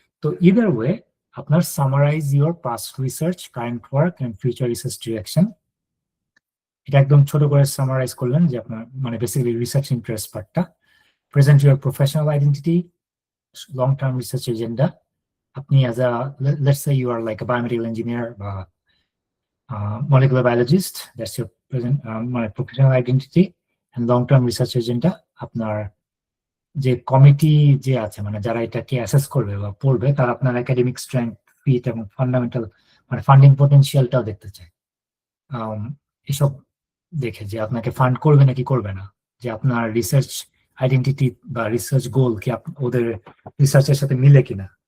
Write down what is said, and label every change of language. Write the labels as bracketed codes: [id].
[bn] তো either way আপনার [en] summarise your past research, current work and future research direction, [bn] এটা একদম ছোট করে সামারাইজ করলেন যে আপনার মানে বেসিক্যালি রিসার্চ ইন্টারেস্ট পার্টটা। [en] Present your professional identity, long term research agenda. আপনি as a let's say you are like a biomedical engineer বা molecular biologist, that's your present [bn] মানে [en] professional identity and long term research agenda. [bn] আপনার যে committee যে আছে, মানে যারা এটাকে অ্যাসেস করবে বা পড়বে, তারা আপনার একাডেমিক স্ট্রেংথ, ফিট এবং ফান্ডামেন্টাল মানে ফান্ডিং পটেনশিয়ালটাও দেখতে চায়। এসব দেখে যে আপনাকে ফান্ড করবে নাকি করবে না, যে আপনার রিসার্চ আইডেন্টিটি বা রিসার্চ গোল কি ওদের রিসার্চের সাথে মিলে কিনা।